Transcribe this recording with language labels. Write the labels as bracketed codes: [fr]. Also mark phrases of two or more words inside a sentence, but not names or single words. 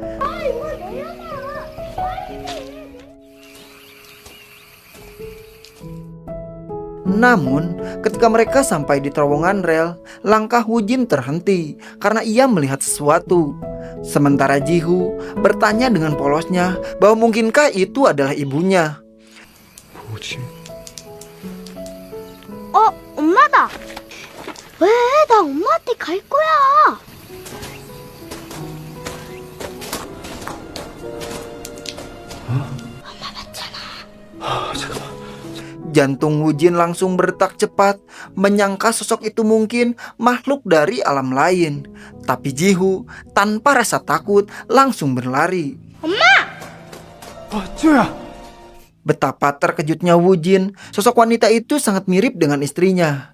[id] Namun, ketika mereka sampai di terowongan rel, langkah Wujin terhenti karena ia melihat sesuatu. Sementara Jihu bertanya dengan polosnya bahwa mungkinkah itu adalah ibunya. [ko] 뭐지? 엄마다. 왜? 나 엄마한테 갈 거야. 엄마 맞잖아. 잠깐만. [id] Jantung Wujin langsung berdetak cepat, menyangka sosok itu mungkin makhluk dari alam lain. Tapi Jihu tanpa rasa takut langsung berlari. [ko] 지호야. [id] Betapa terkejutnya Wujin, sosok wanita itu sangat mirip dengan istrinya.